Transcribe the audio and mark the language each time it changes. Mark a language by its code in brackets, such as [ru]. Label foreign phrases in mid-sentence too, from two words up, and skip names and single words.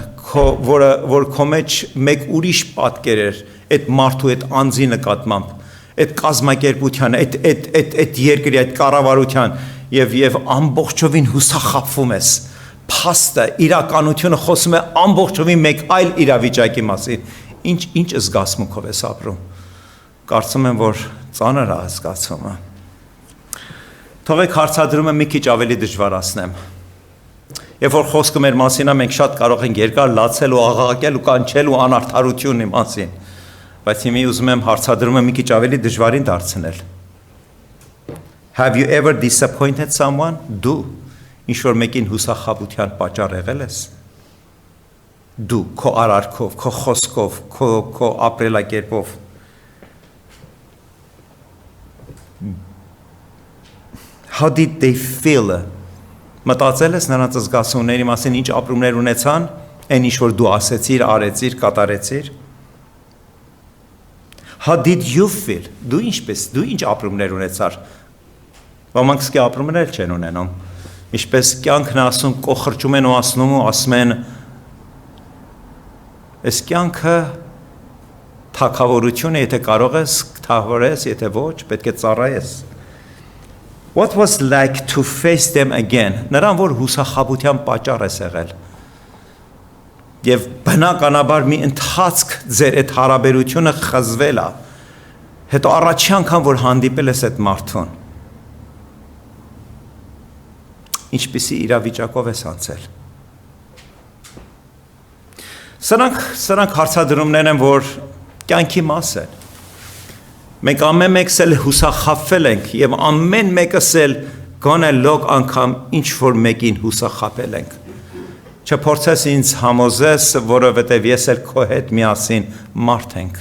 [hy] որ քո մեջ մեկ ուրիշ պատկեր էր այդ մարդու այդ անձի նկատմամբ այդ կազմակերպության այդ երկրի այդ կառավարության եւ ամբողջովին հուսախաբվում ես փաստը իրականությունը խոսում է ամբողջովին մեկ այլ իրավիճակի մասին ինչ զգացմունքով ես ապրում կարծում եմ որ ծանր է զգացումը թողեք հարցադրումը մի քիչ ավելի դժվարացնեմ Երբ որ խոսքը մեր մասին է, մենք շատ կարող ենք երկար լացել ու աղաղակել ու կանչել ու անարդարությունի մասին, բայց հիմա ուզում եմ հարցադրումը մի քիչ ավելի դժվարին դարձնել։ [en] Have you ever disappointed someone? [hy] Դու ինչ որ մեկին հուսախաբության պատճառ եղել ես։ Դու քո արարքով, քո խոսքով, քո ապրելակերպով։ [en] How did they feel? [hy] Մտածել ես նրանց զգացումների մասին ինչ ապրումներ ունեցան, այն ինչ որ դու ասեցիր, արեցիր, կատարեցիր։ [en] How did you feel? [hy] Դու ինչ ապրումներ ունեցար։ Ոմանք սկի ապրումներ չեն ունենում։ Ինչպես կյանքն ասում, կոխրճում են ու ասում են այս կյանքը թակավորություն է, եթե կարող ես, թահորես, եթե ոչ, պետք է ծառայես։ [en] What was like to face them again? [hy] Նրան որ հուսախաբության պատճառ ես եղել։ Եվ բնականաբար մի ընթացք ձեր այդ հարաբերությունը խզվել է։ Հետո առաջի անգամ որ հանդիպել ես այդ մարդուն։ Ինչպիսի իրավիճակով ես անցել։ Սրանք հարցադրումներ են, որ կյանքի մաս են։ Մենք ամեն մեկս էլ հուսախաբվել ենք եւ ամեն մեկս էլ գոնե լոկ անգամ ինչ որ մեկին հուսախաբել ենք Չփորձես ինձ համոզես որովհետեւ ես էլ քո հետ միասին մարդ